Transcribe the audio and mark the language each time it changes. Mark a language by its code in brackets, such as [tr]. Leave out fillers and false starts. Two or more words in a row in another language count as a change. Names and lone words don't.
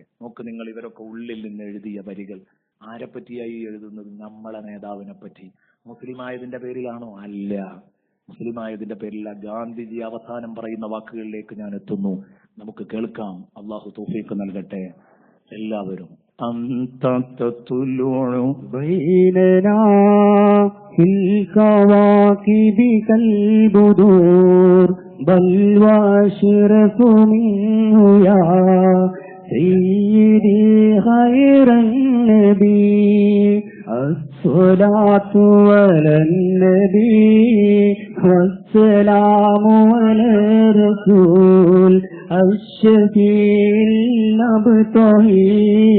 [ml] നോക്ക് നിങ്ങൾ, ഇവരൊക്കെ ഉള്ളിൽ നിന്ന് എഴുതിയ വരികൾ. ആരെപ്പറ്റിയായി എഴുതുന്നത്? നമ്മളെ നേതാവിനെ പറ്റി. മുസ്ലിമായതിന്റെ പേരിലാണോ? അല്ല, മുസ്ലിമായതിന്റെ പേരില്ല. ഗാന്ധിജി അവസാനം പറയുന്ന വാക്കുകളിലേക്ക് ഞാൻ എത്തുന്നു. നമുക്ക് കേൾക്കാം. അള്ളാഹു തൗഫീഖ് നൽകട്ടെ. എല്ലാവരും [ar] أنت تطلع بيننا في الكواكب كالبدور بل وأشرف منه يا سيدي خير النبي الصلاة على النبي والسلام على الرسول الشفيع الأبطحي